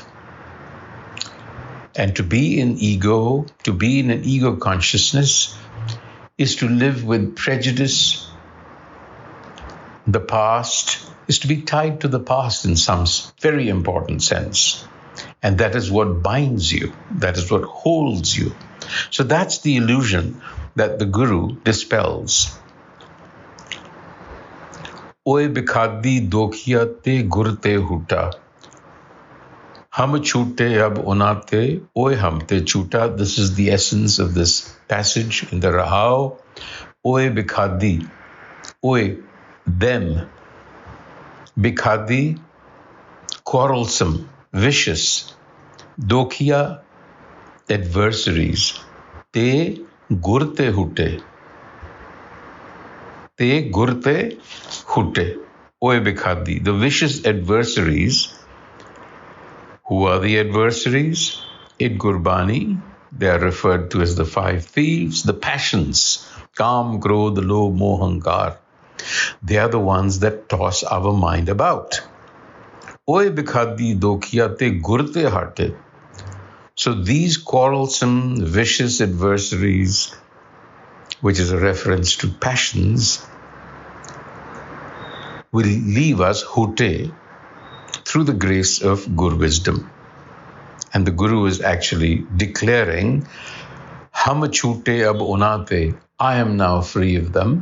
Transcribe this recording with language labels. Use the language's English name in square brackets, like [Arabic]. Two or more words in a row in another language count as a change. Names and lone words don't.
[English] And to be in ego, to be in an ego consciousness, is to live with prejudice. The past is to be tied to the past in some very important sense. And that is what binds you. That is what holds you. So that's the illusion that the Guru dispels. [Punjabi] ਓਇ ਬਿਖਾਦੀ ਦੋਖੀਆ ਤੇ ਗੁਰ ਤੇ ਹੂਟਾ. ਹਮ ਛੂਟੇ ਅਬ ਉਨਾਤੇ ਓਇ ਹਮ ਤੇ ਛੂਟਾ. [English] This is the essence of this passage in the Rahao. [Punjabi] ਓਇ ਬਿਖਾਦੀ ਓਇ, [English] them. Bikhadi, quarrelsome, vicious. Dokhiya, adversaries. [Punjabi] ਤੇ ਗੁਰਤੇ ਹੂਟੇ ਤੇ ਗੁਰਤੇ ਹੂਟੇ. ਓਇ ਬਿਖਾਦੀ. [English] The vicious adversaries Who are the adversaries? In Gurbani, they are referred to as the five thieves, the passions, [Punjabi] ਕਾਮ ਕ੍ਰੋਧ ਲੋਭ ਮੋਹ, ਅਹੰਕਾਰ. [English] They are the ones that toss our mind about. [Punjabi] ਓਇ ਬਿਖਾਦੀ ਦੋਖੀਆ ਤੇ ਗੁਰਤੇ ਹਾਟੇ. [English] So these quarrelsome, vicious adversaries, which is a reference to passions, will leave us hute through the grace of Gur wisdom. And the Guru is actually declaring, [Punjabi] ਹਮ ਛੂਟੇ ਅਬ ਉਨਾਤੇ, [English] I am now free of them.